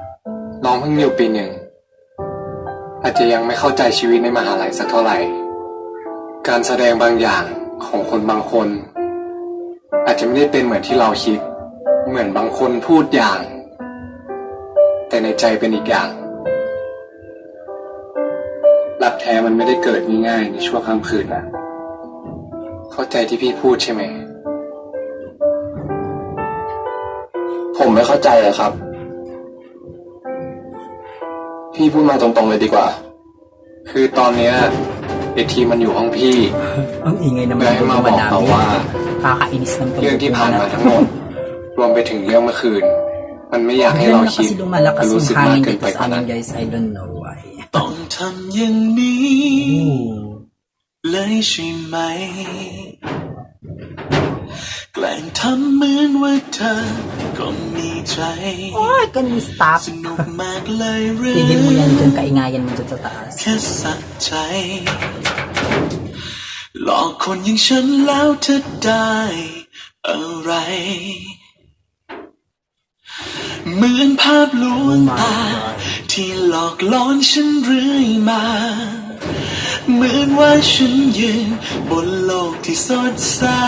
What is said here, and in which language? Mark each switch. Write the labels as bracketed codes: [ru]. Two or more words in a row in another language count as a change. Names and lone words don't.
[th] น้องเพิ่งอยู่ปีหนึ่ง อาจจะยังไม่เข้าใจชีวิตในมหาลัยสักเท่าไหร่ การแสดงบางอย่างของคนบางคน อาจจะไม่ได้เป็นเหมือนที่เราคิด เหมือนบางคนพูดอย่าง แต่ในใจเป็นอีกอย่าง รักแท้มันไม่ได้เกิดง่ายๆในชั่วข้ามคืนนะเข้าใจที่พี่พูดใช่ไหม ผมไม่เข้าใจเลยครับ พี่พูดมาตรงๆเลยดีกว่า คือตอนเนี้ยไอทีมันอยู่ห้องพี่ [tl] Ang ingay naman [th] เลยให้ [tl] ng [th] มา [tl] mga [th] บอกเรา [tl] namin. [th] ว่า [tl] Kakainis ng [th] เรื่องที่ผ่านมา [tl] na [th] ทั้งหมด รวมไปถึงเรื่องเมื่อคืน มันไม่อยากให้ [tl] Bigla [th] เรา [tl] na [th] คิด [tl] kasi lumalakas [th] รู้ [tl] yung [th] สึกมาก [tl] hangin [th] เกิน [tl] dito [th] ไปก [tl] sa [th] ว่านั้ [tl] amin [th] น [en] guys. I don't know why. [th] ต้องทำอย่างนี้ Ooh. เลยใช่ไหม ก แกล้งทำเหมือนว่าเธอก็มีใจ โอ้ยกันมีสตาฟ สนุกมากเลยหรือ [tl] tigil mo yan dyan, kaingayan mo dyan sa taas. [th] แค่สะใจหลอกคนอย่างฉันแล้วเธอได้อะไรเหมือนภาพลวงตาที่หลอกล่อนฉันเรื่อยมาเหมือนว่าฉันยืนบนโลกที่สดใส